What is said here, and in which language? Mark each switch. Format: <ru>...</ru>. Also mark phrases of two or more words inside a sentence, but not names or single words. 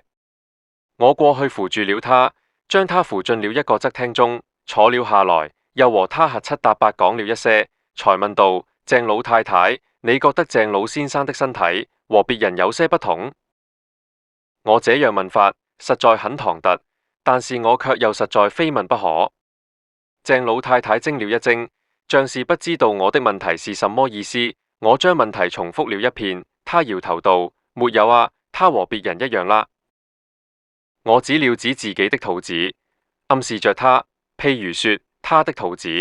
<zh>我過去扶住了他，將他扶進了一個側廳中，坐了下來，又和他核七搭八講了一些，才問道：鄭老太太，你覺得鄭老先生的身體和別人有些不同？我這樣問法實在很唐突，但是我卻又實在非問不可。鄭老太太怔了一怔，像是不知道我的問題是什麼意思。我將問題重複了一遍，她搖頭道：沒有啊，他和別人一樣啦。我指了指自己的肚子，暗示着他，譬如說他的肚子。</zh>